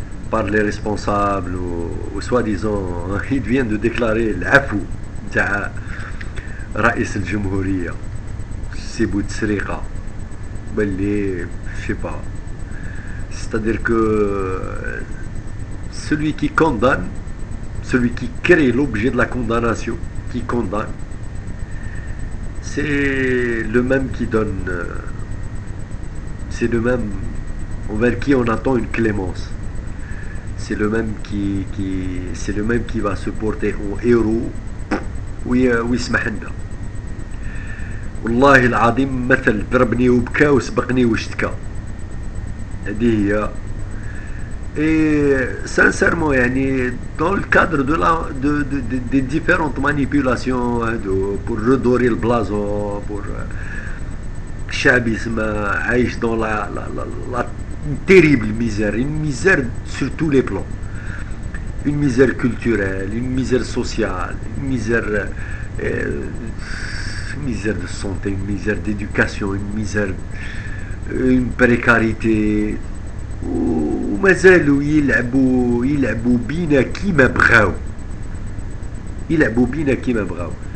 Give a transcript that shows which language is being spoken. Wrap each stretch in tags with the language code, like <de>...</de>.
<fr>par les responsables ou soi-disant ils viennent de déclarer l'afou</fr> <ar>تاع رئيس الجمهورية سي بوتسريقة باللي</ar> <fr>je sais pas, c'est-à-dire que celui qui condamne, celui qui crée l'objet de la condamnation, qui condamne, c'est le même qui donne, c'est le même envers qui on attend une clémence, c'est le même c'est le même qui va se porter en héros</fr> <ar>ويسمح لنا. والله العظيم مثل ضربني وبكى وسبقني واشتكى. هذه هي.</ar> <fr>Et sincèrement, dans le cadre des différentes manipulations pour redorer le blason, pour Chabisme</fr> <ar>عايش</ar> <fr>dans la terrible misère, une misère sur tous les plans, une misère culturelle, une misère sociale, une misère de santé, une misère d'éducation, une précarité.</fr> <ar>ومازالوا يلعبوا بينا كيما بغاو، يلعبوا بينا كيما بغاو.</ar>